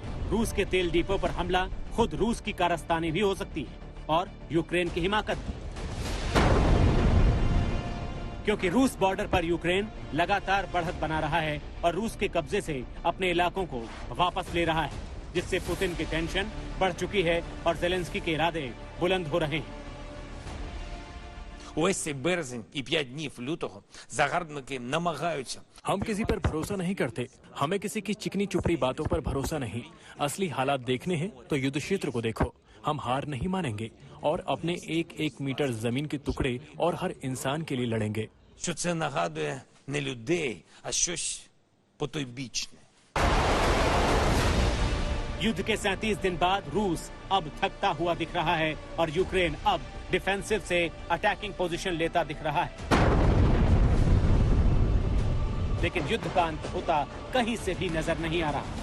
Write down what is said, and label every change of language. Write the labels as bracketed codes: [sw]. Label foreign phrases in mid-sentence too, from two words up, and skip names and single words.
[hi] रूस के तेल डिपो पर हमला खुद रूस की कारस्तानी भी हो सकती है और यूक्रेन की हिमाकत भी, क्योंकि रूस बॉर्डर पर यूक्रेन लगातार बढ़त बना रहा है और रूस के कब्जे से अपने इलाकों को वापस ले रहा है, जिससे पुतिन की टेंशन बढ़ चुकी है और जेलेंस्की के इरादे बुलंद हो रहे हैं। [uk] Увесь цей березень і 5 днів лютого загарбники намагаються. [hi] हम किसी पर भरोसा नहीं करते, हमें किसी की चिकनी चुपड़ी बातों पर भरोसा नहीं। असली हालात देखने हैं तो युद्ध क्षेत्र को देखो। हम हार नहीं मानेंगे और अपने 1-1 मीटर जमीन के टुकड़े और हर इंसान के लिए लड़ेंगे। [uk] Що це нагадує не людей, а щось потойбічне. [hi] युद्ध के 37 दिन बाद रूस अब थकता हुआ दिख रहा है और यूक्रेन अब डिफेंसिव से [en] attacking position [hi] लेता दिख रहा है। लेकिन युद्ध का अंत होता कहीं से भी नजर नहीं आ रहा।